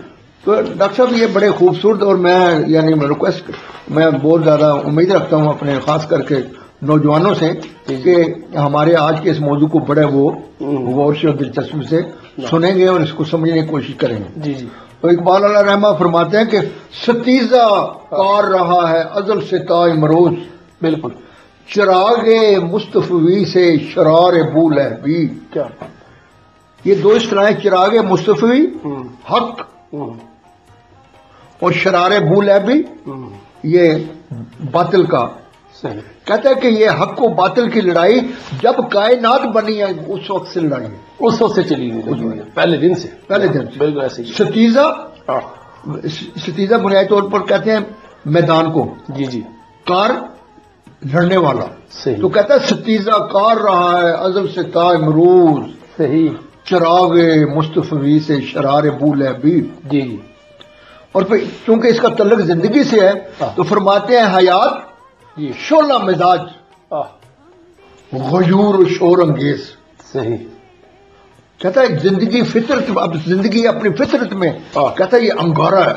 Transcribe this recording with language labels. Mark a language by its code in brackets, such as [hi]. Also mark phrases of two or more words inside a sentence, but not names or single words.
[ur] تو ڈاکٹر صاحب یہ بڑے خوبصورت اور میں یعنی ریکویسٹ میں بہت زیادہ امید رکھتا ہوں اپنے خاص کر کے نوجوانوں سے کہ ہمارے آج کے اس موضوع کو بڑے وہ غور سے اور دلچسپی سے سنیں گے اور اس کو سمجھنے کی کوشش کریں گے. جی جی. تو اقبال علیہ رحمہ فرماتے ہیں کہ ستیزہ کار رہا ہے ازل سے تا امروز. بالکل. چراغ مصطفی سے شرار بول ہے بھی. کیا یہ دو اصطلاحیں چراغ مصطفی حق اور شرار بول ہے بھی یہ باطل کا. صحیح. کہتا ہے کہ یہ حق و باطل کی لڑائی جب کائنات بنی ہے اس وقت سے لڑائی ہے. اس وقت سے چلی گئی پہلے دن سے. بالکل ایسے ہی. ستیزہ بنیادی طور پر کہتے ہیں میدان کو. جی جی. کار لڑنے والا. صحیح. تو کہتا ہے ستیزہ کار رہا ہے ازل سے تا امروز. صحیح. چراغ مصطفی سے شرار بول ہے بھی. جی. اور پھر چونکہ اس کا تعلق زندگی سے ہے تو فرماتے ہیں حیات شعلہ مزاج غیور و شور انگیز. صحیح. کہتا ہے زندگی فطرت اب زندگی اپنی فطرت میں کہتا ہے یہ انگارہ ہے.